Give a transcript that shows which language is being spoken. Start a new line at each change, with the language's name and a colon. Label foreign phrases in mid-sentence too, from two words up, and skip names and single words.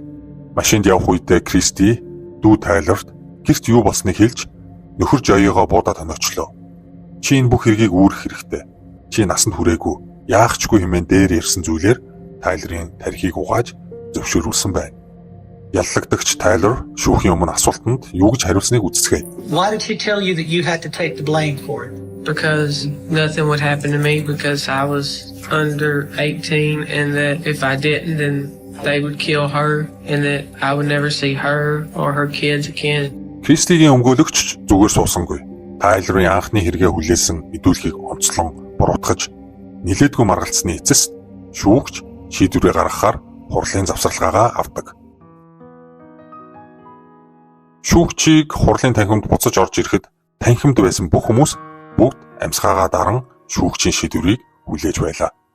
Mongolian: Машинд явх үедээ Кристи дүү Тайлерт гэрт юу болсныг хэлж нөхөр Жойгоо буудаад оноочлоо. Чи энэ бүх хэргийг үүрэх хэрэгтэй. Чи насанд хүрээгүй. Яах чгүй хэмээн дээр ярьсан зүйлээр Тайлерын тархийг угааж зөвшөөрүүлсэн байна. Яллагдагч Тайлер шүүхийн өмнө асуултанд юу гэж хариулсныг үздэсгэе.
English: Why did he tell you that you had to take the blame for it? Because nothing would happen to me because I was under 18 and that if I didn't then they would kill her and that I would never see her or her kids again.
Mongolian: Кристигийн өмгөөлөгч зүгээр суусангүй. Тайлерын анхны хэрэгээ хүлээсэн мэдүүлгийг онцлон буруутгаж нилээдгүй маргалцсны эцэст шүүгч шийдвэрээ гаргахаар хурлын завсарлагаагаа авдаг. Шүүгчийг хурлын танхимд буцаж орж ирэхэд танхимд байсан бүх хүмүүс бүгд амьсгаагаа даран шүүгчийн шийдвэрийг хүлээж байлаа.